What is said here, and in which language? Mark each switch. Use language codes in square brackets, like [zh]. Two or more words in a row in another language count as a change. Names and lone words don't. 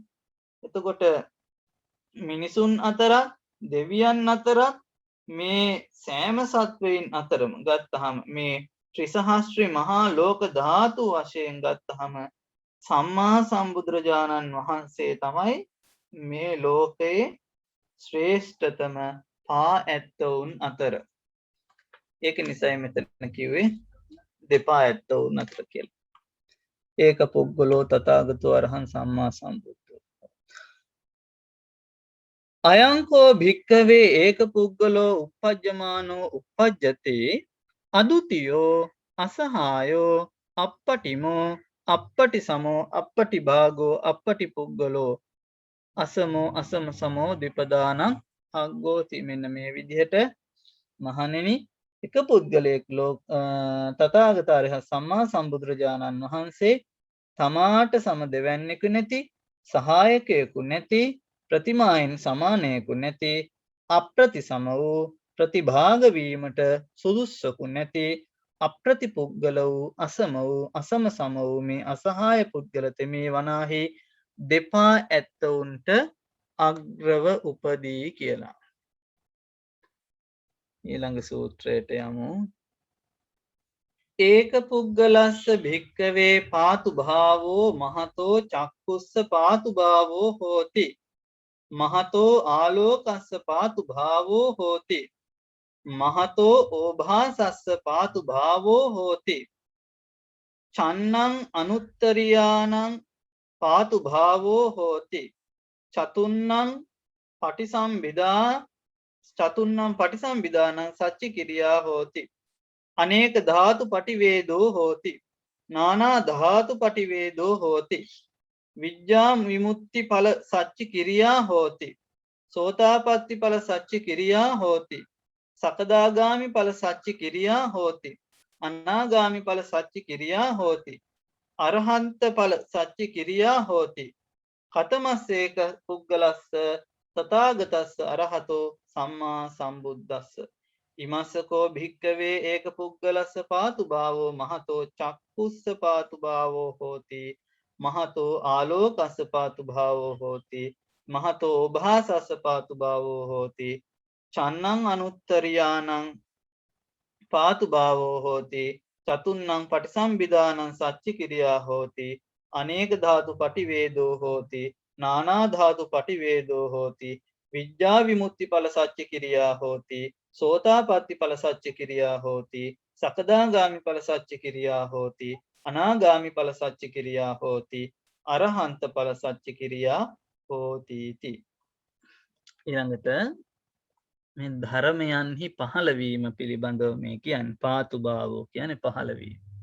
[si] එතකොට මිනිසුන් අතරත් දෙවියන් අතරත් මේ සෑම සත්වයින් අතරම ගත්තහම මේ ත්‍රිසහස්ත්‍රි මහා ලෝක ධාතු වශයෙන් ගත්තහම සම්මා සම්බුදුරජාණන් වහන්සේ තමයි මේ ලෝකයේ ශ්‍රේෂ්ඨතම පා ඇත්තවුන් අතර. ඒක නිසයි මෙතන කිව්වේ දෙපා ඇත්තවුන් අතර කියලා. [pi] ඒක පුද්ගලෝ තථාගතෝ අරහං සම්මා සම්බුද්ධෝ. අයංකෝ භික්ඛවේ ඒක පුද්ගලෝ uppajjamaano uppajjate අදුතියෝ අසහායෝ අප්පටිමෝ අප්පටි සමෝ අප්පටි භාගෝ අප්පටි පුද්ගලෝ අසමෝ අසම සමෝ දීපදානං අග්ගෝති. [si] මෙන්න මේ විදිහට මහණෙනි එක පුද්ගලයෙක් තථාගත අරහත් සම්මා සම්බුදුරජාණන් වහන්සේ තමාට සම දෙවැන්නෙකු නැති සහායකයෙකු නැති ප්‍රතිමායන් සමානයෙකු නැති අප්‍රතිසම වූ ප්‍රතිභාග වීමට සුදුස්සකු නැති අප්‍රතිපුද්ගල වූ අසම වූ අසම සම වූ මේ අසහාය පුද්ගල තෙමේ වනාහි දෙපා ඇත්තවුන්ට අග්‍රව උපදී කියලා. ඊළඟ සූත්‍රයට යමු. [pi] ඒක පුද්ගලස්ස භික්කවේ පාතු භාවෝ මහතෝ චක්කුස්ස පාතු භාවෝ හෝති. මහතෝ ආලෝකස්ස පාතු භාවෝ හෝති. මහතෝ ඕභාසස්ස පාතු භාවෝ හෝති. චන්නං අනුත්තරියානං පාතු භාවෝ හෝති. චතුන්නං පටිසම්භිදානං සච්චි කිරියා හෝති. අනේක ධාතු පටිවේදෝ හෝති. නානා ධාතු පටිවේදෝ හෝති. විජ්ජා විමුක්ති ඵල සච්චි කිරියා හෝති. සෝතාපට්ටි ඵල සච්චි කිරියා හෝති. සකදාගාමි ඵල සච්චි කිරියා හෝති. අනාගාමි ඵල සච්චි කිරියා හෝති. අරහන්ත ඵල සච්චි කිරියා හෝති. කතමස්සේක පුද්ගලස්ස තථාගතස්ස අරහතෝ සම්මා සම්බුද්දස්ස ඉමස්සකෝ භික්කවේ ඒක පුද්ගලස්ස පාතු භාවෝ මහතෝ චක්කුස්ස පාතු භාවෝ හෝති මහතෝ ආලෝකස්ස පාතු භාවෝ හෝති මහතෝ ඕභාසස්ස පාතු භාවෝ හෝති චන්නං අනුත්තරියානං පාතු භාවෝ හෝති චතුන්නං පටිසම්භිදානං සච්චි කිරියා හෝති අනේක ධාතු පටිවේදෝ හෝති නානා ධාතු පටිවේදෝ හෝති විඥා විමුක්ති ඵල සච්චි කිරියා හෝති සෝතාපට්ටි ඵල සච්චි කිරියා හෝති සකදාගාමි ඵල සච්චි කිරියා හෝති අනාගාමි ඵල සච්චි කිරියා හෝති අරහන්ත ඵල සච්චි කිරියා හෝති ති. [si] ඊළඟට මේ ධර්මයන්හි පහළවීම පිළිබඳව මේ කියන්නේ [pi] පාතු භාවෝ [si] කියන්නේ පහළවීම.